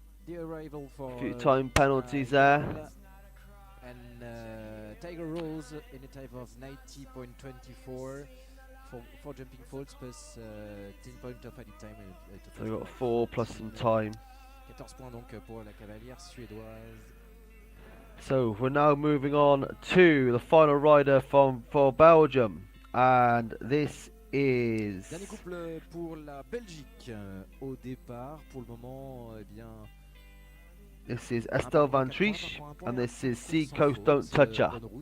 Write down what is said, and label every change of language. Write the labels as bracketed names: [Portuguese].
[English] arrival for few time penalties there. And Tiger Rose in a type of 90.24 for jumping faults plus 10 points of added time. So we've got 4 plus some time. [French] 14 points donc pour la cavalière suédoise. [English] So we're now moving on to the final rider for Belgium, and this is [French] Dernier couple pour la Belgique au départ. Pour le moment, eh bien. [English] This is Estelle Van Triche, and this is Seacoast Don't Touch Her.